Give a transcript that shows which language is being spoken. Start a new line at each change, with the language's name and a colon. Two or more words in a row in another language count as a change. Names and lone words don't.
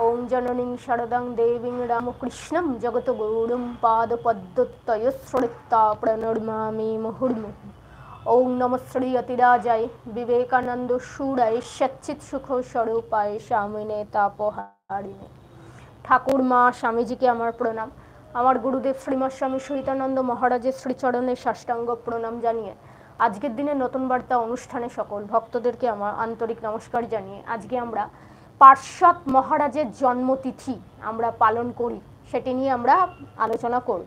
Sanskrit: ओं जननीं शरदं देवीं रामकृष्णं जगद्गुरुं पादपद्मतयस्सृत्ता प्रणमामि मुहुर्मुहुः। ओं नमः श्री अतिराजाय विवेकानंद शूराय सच्चित् सुख स्वरूपाय स्वामिने तापहारिणे।
Bangla: ঠাকুর মা স্বামীজী কে আমার প্রণাম। আমার গুরুদেব শ্রীমৎ স্বামী সহিতানন্দ মহারাজের শ্রীচরণে সাষ্টাঙ্গ প্রণাম জানিয়ে আজকের দিনে নতুন বার্তা অনুষ্ঠানে সকল ভক্তদেরকে আমার আন্তরিক নমস্কার জানিয়ে আজকে আমরা পার্শ্বদ মহারাজের জন্মতিথি আমরা পালন করি সেটি নিয়ে আমরা আলোচনা করব।